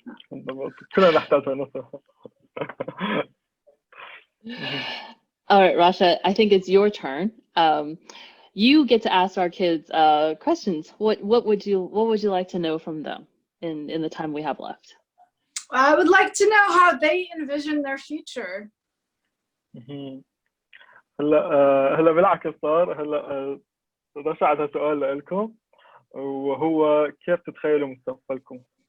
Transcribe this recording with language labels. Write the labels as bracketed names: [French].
[Arabic] بالضبط، كلنا نحتاج نصيحة. [English] All right, Rasha, I think it's your turn. You get to ask our kids questions. What would you like to know from them in the time we have left? I would like to know how they envision their future. [Arabic] هلا بالعكس صار هلا رشا عندها سؤال لكم وهو كيف تتخيلوا مستقبلكم؟